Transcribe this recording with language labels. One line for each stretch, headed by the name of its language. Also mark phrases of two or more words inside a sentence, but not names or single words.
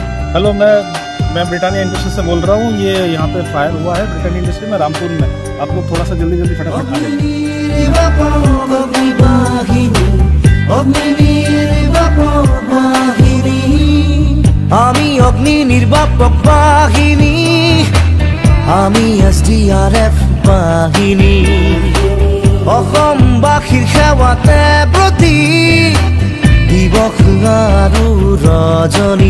Hindi: हेलो, मैं ब्रिटानिया इंडस्ट्री से बोल रहा हूँ। ये यहाँ पे फायर हुआ है ब्रिटानिया इंडस्ट्री में, रामपुर में। आप लोग थोड़ा सा जल्दी जल्दी फटाफट आ जाइए।
Assamese: আমি অগ্নি নির্বাপক বাহিনী, আমি SDRF বাহিনী, অসমবাসীৰ সেৱাতে ব্ৰতী দিৱস আৰু ৰজনী।